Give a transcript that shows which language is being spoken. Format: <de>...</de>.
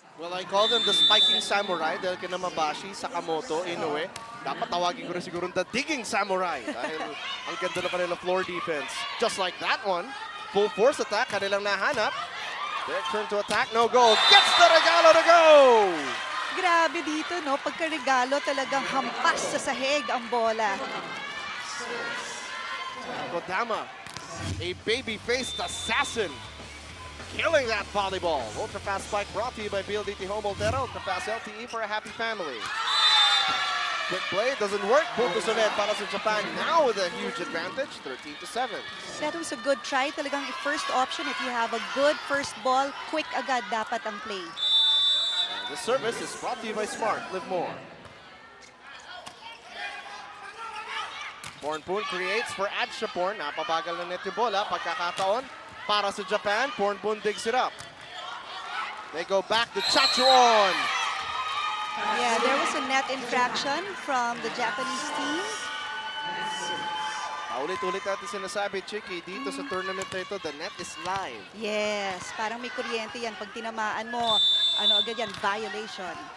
<en>Well, I call them the spiking samurai</en> <tl>dahil kina</tl> <en>Mabashi, Sakamoto, Inoue.</en> <tl>Dapat tawagin ko rin siguro</tl> <en>the digging samurai</en> <tl>dahil ang ganda na kanila floor defense.</tl> <en>Just like that one, full force attack,</en> <tl>kanilang nahanap.</tl> <en>Their turn to attack, no goal. Gets the regalo to go!</en> <tl>Grabe dito, no? Pagka-regalo talagang hampas sa sahig ang bola.</tl> <en>Kodama, a baby-faced assassin, killing that volleyball. Ultra-fast spike brought to you by PLDT Home Ultra. Ultra-fast LTE for a happy family. Quick play, doesn't work.</en> <tl>Puntos ulit para sa Japan</tl> <en>now with a huge advantage, 13-7. That was a good try. Talagang first option, if you have a good first ball,</en> <tl>quick agad dapat ang play.</tl> <en>The service is brought to you by Smart. Live more. Pornpoon creates for Adshapon.</en> <tl>Napabagal na net yung bola. Pagkakataon para sa Japan.</tl> <en>Pornpoon digs it up. They go back to Chachuon. Yeah, there was a net infraction from the Japanese team.</en> <tl>Ulit-ulit natin sinasabi, Chiqui, dito sa tournament na ito,</tl> <en>the net is live.</en> <tl>Yes, parang may kuryente yan. Pag tinamaan mo, ano agad yan, violation.</tl>